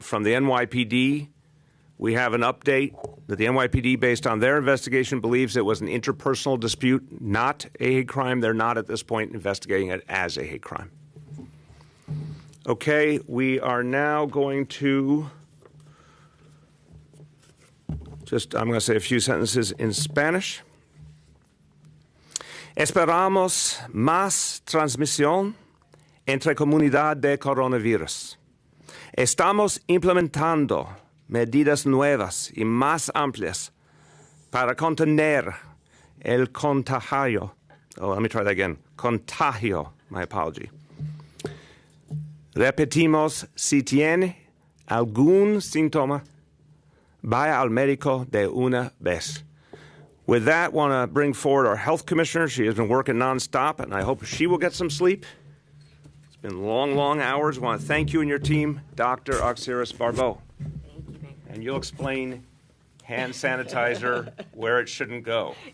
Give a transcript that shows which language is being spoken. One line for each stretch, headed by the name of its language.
English: From the NYPD, we have an update that the NYPD, based on their investigation, believes it was an interpersonal dispute, not a hate crime. They're not at this point investigating it as a hate crime. Okay, we are now going to I'm going to say a few sentences in Spanish.
Spanish: Esperamos más transmisión entre comunidad de coronavirus. Estamos implementando medidas nuevas y más amplias para contener el contagio.
English: Oh, let me try that again.
Spanish: Contagio,
English: my apology.
Spanish: Repetimos, si tiene algún síntoma, vaya al médico de una vez.
English: With that, I want to bring forward our health commissioner. She has been working nonstop, and I hope she will get some sleep. It's been long, long hours. I want to thank you and your team, Dr. Oxiris Barbeau. Thank you. And you'll explain hand sanitizer where it shouldn't go.